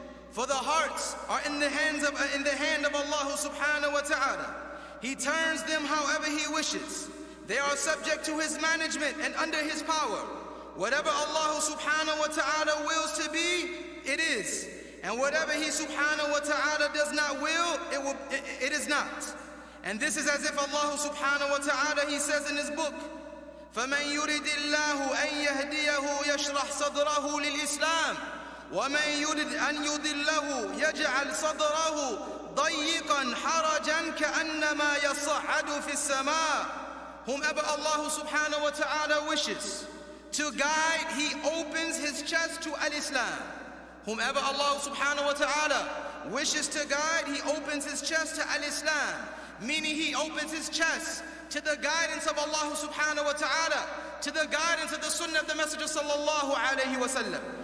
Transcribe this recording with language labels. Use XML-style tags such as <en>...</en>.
<en>For the hearts are in the hand of Allah subhanahu wa ta'ala. He turns them however he wishes. They are subject to his management and under his power. Whatever Allah subhanahu wa ta'ala wills to be, it is. And whatever he subhanahu wa ta'ala does not will, it is not. And this is as if Allah subhanahu wa ta'ala, he says in his book,</en> <ar>فَمَنْ يُرِدِ اللَّهُ أَنْ يَهْدِيَهُ يَشْرَحْ صَدْرَهُ لِلْإِسْلَامِ وَمَنْ يُرِدْ أَنْ يُضِلَّهُ يَجْعَلْ صَدْرَهُ ضَيِّقًا حَرَجًا كَأَنَّمَا يَصَّعَّدُ فِي السَّمَاءِ.</ar> <en>Whomever Allah subhanahu wa ta'ala wishes to guide, he opens his chest to Al-Islam. Whomever Allah subhanahu wa ta'ala wishes to guide, he opens his chest to Al-Islam, meaning he opens his chest to the guidance of Allah subhanahu wa ta'ala, to the guidance of the sunnah of the Messenger sallallahu alayhi wa sallam.</en>